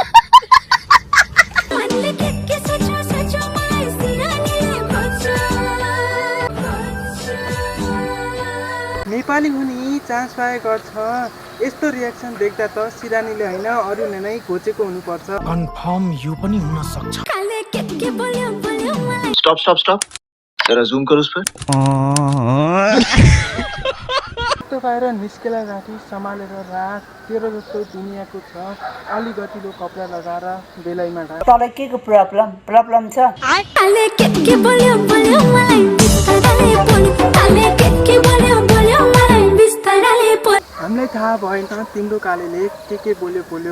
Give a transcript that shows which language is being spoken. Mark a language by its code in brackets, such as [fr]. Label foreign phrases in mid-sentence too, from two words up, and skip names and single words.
[ne] नेपाली हुने चान्स पाए गर्छ। यस्तो रियाक्सन देख्दा त सिरानीले होइन अरूले नै खोजेको हुनुपर्छ। कन्फर्म यो पनि हुन सक्छ। [en] stop stop stop [hi] जरा जूम करो उस पर। [ne] यस्तो पाएर निस्केला राखी सम्हालेर राख। तेरो जस्तो दुनियाँको छ अलि गतिलो कपडा लगाएर बेलैमा ढाक। तँलाई के को प्रब्लम छ? हामीलाई थाहा भएन तिम्रो कालेले के बोल्यो।